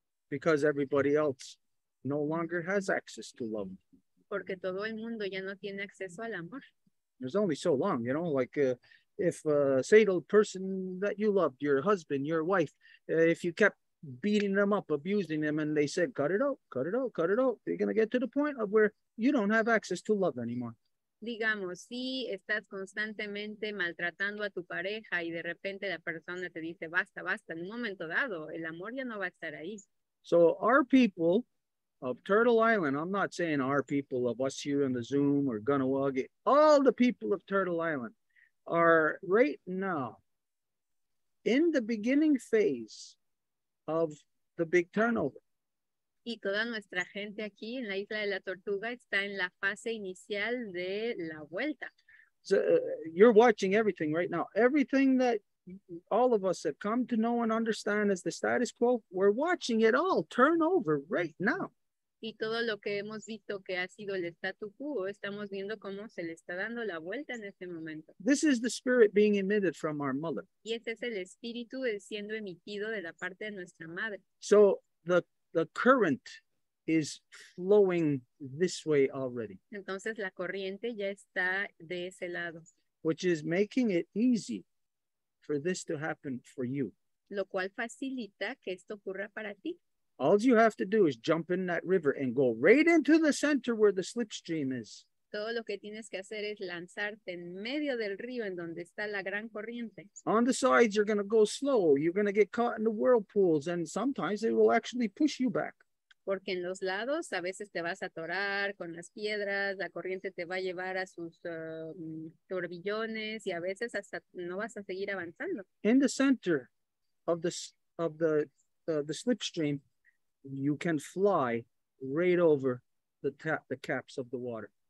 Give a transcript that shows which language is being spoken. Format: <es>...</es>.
<en>Because everybody else no longer has access to love.</en> <es>Porque todo el mundo ya no tiene acceso al amor.</es> <en>There's only so long, you know, like if say the person that you loved, your husband, your wife, if you kept beating them up, abusing them, and they said, cut it out, cut it out, cut it out, you're going to get to the point of where you don't have access to love anymore.</en> <es>Digamos, si estás constantemente maltratando a tu pareja y de repente la persona te dice, basta, basta, en un momento dado, el amor ya no va a estar ahí.</es> <en>So our people of Turtle Island, I'm not saying our people of us here in the Zoom or Gunnawagi, all the people of Turtle Island are right now in the beginning phase of the big turnover.</en> <es>Y toda nuestra gente aquí en la isla de la Tortuga está en la fase inicial de la vuelta.</es> <en>So you're watching everything right now. Everything that all of us have come to know and understand as the status quo, we're watching it all turn over right now.</en> <es>Y todo lo que hemos visto que ha sido el statu quo, estamos viendo cómo se le está dando la vuelta en este momento.</es> <en>This is the spirit being emitted from our mother.</en> <es>Y ese es el espíritu siendo emitido de la parte de nuestra madre.</es> <en>So the current is flowing this way already.</en> <es>Entonces la corriente ya está de ese lado.</es> <en>Which is making it easy for this to happen for you.</en> <es>Lo cual facilita que esto ocurra para ti.</es> <en>All you have to do is jump in that river and go right into the center where the slipstream is.</en> <es>Todo lo que tienes que hacer es lanzarte en medio del río en donde está la gran corriente.</es> <en>On the sides, you're going to go slow. You're going to get caught in the whirlpools, and sometimes it will actually push you back.</en> <es>Porque en los lados a veces te vas a atorar con las piedras, la corriente te va a llevar a sus turbillones y a veces hasta no vas a seguir avanzando.</es> <en>In the center of the slipstream, you can fly right over the caps of the water.</en>